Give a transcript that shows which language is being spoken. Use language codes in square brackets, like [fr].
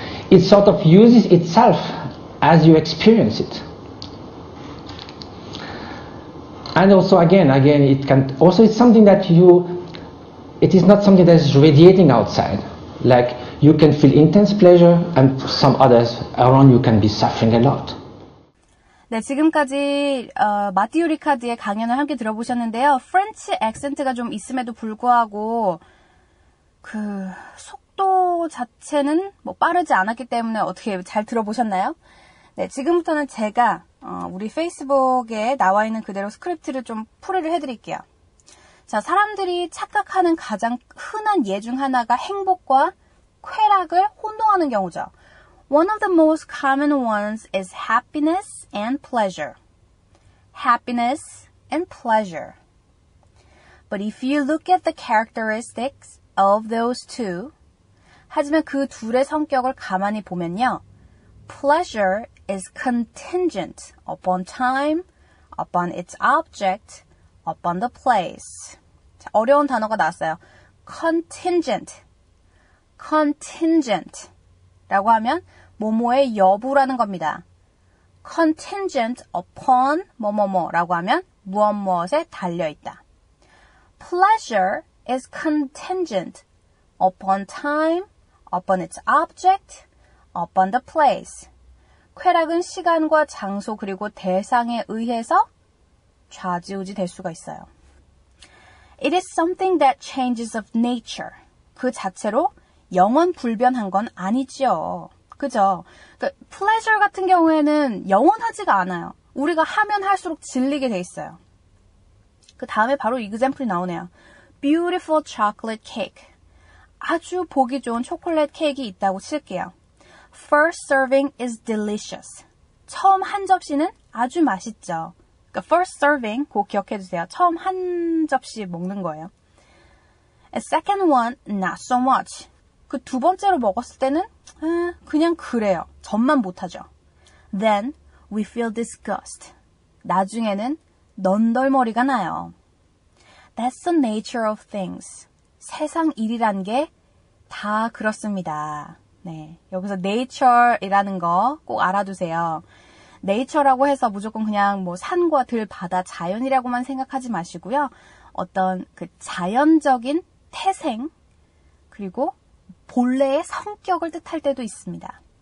[en] It sort of uses itself as you experience it. And also again, it's something that it is not something that is radiating outside. Like you can feel intense pleasure and some others around you can be suffering a lot. [ko] 네, 지금까지 마티유 리카드의 강연을 함께 들어보셨는데요. 프렌치 액센트가 좀 있음에도 불구하고 그 속도 자체는 뭐 빠르지 않았기 때문에 어떻게 잘 들어보셨나요? 네, 지금부터는 제가 우리 페이스북에 나와 있는 그대로 스크립트를 좀 풀이를 해드릴게요. 자, 사람들이 착각하는 가장 흔한 예 중 하나가 행복과 쾌락을 혼동하는 경우죠. [en] One of the most common ones is happiness and pleasure. Happiness and pleasure. But if you look at the characteristics of those two, [ko] 하지만 그 둘의 성격을 가만히 보면요. [en] Pleasure is contingent upon time, upon its object, upon the place. [ko] 자, 어려운 단어가 나왔어요. [en] Contingent. Contingent. [ko] 라고 하면 뭐뭐의 여부라는 겁니다. Contingent upon 뭐뭐뭐라고 하면 무엇무엇에 달려있다. [en] Pleasure is contingent upon time, upon its object, upon the place. [ko] 쾌락은 시간과 장소 그리고 대상에 의해서 좌지우지 될 수가 있어요. [en] It is something that changes of nature. [ko] 그 자체로 영원 불변한 건 아니죠. 그죠? 그러니까 pleasure 같은 경우에는 영원하지가 않아요. 우리가 하면 할수록 질리게 돼 있어요. 그 다음에 바로 example이 나오네요. [en] Beautiful chocolate cake. [ko] 아주 보기 좋은 초콜릿 케이크가 있다고 칠게요. [en] First serving is delicious. [ko] 처음 한 접시는 아주 맛있죠. 그러니까 first serving 꼭 기억해 주세요. 처음 한 접시 먹는 거예요. [en] And second one, not so much. [ko] 그 두 번째로 먹었을 때는 그냥 그래요. 전만 못하죠. [en] Then we feel disgust. [ko] 나중에는 넌덜머리가 나요. [en] That's the nature of things. [ko] 세상 일이란 게 다 그렇습니다. 네, 여기서 nature이라는 거 꼭 알아두세요. nature라고 해서 무조건 그냥 뭐 산과 들, 바다, 자연이라고만 생각하지 마시고요. 어떤 그 자연적인 태생 그리고 본래의 성격을 뜻할 때도 있습니다.